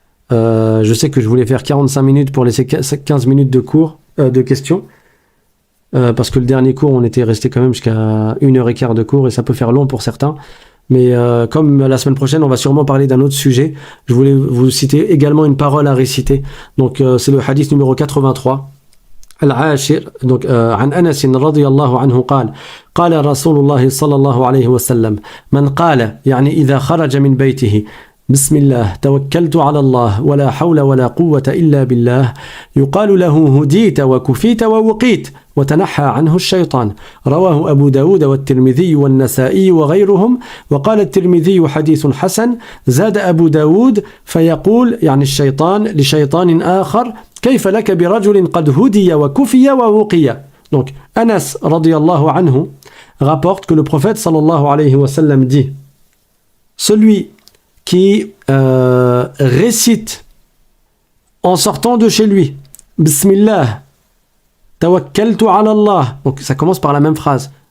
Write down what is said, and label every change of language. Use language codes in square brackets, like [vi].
[fr] Je sais que je voulais faire 45 minutes pour laisser 15 minutes de cours, de questions. Parce que le dernier cours, on était resté quand même jusqu'à 1h15 de cours et ça peut faire long pour certains. Mais comme la semaine prochaine, on va sûrement parler d'un autre sujet, je voulais vous citer également une parole à réciter. Donc, c'est le hadith numéro 83. [ar] العاشر [fr] donc [ar] عن أنس رضي الله عنه قال رسول الله صلى الله عليه وسلم من قال يعني إذا خرج من بيته بسم الله توكلت على الله ولا حول ولا قوة إلا بالله يقال له هديت وكفيت ووقيت وتنحى عنه الشيطان. رواه أبو داود والترمذي والنسائي وغيرهم. وقال الترمذي حديث حسن. زاد أبو داود فيقول يعني الشيطان لشيطان آخر كيف لك برجل قد هدي وكفي ووقي. [fr] Donc Anas radiyallahu anhu rapporte que le prophète sallallahu alayhi wa sallam dit: celui qui récite en sortant de chez lui [ar] Bismillah, tawakkaltu ala Allah. [fr] Donc ça commence par la même phrase.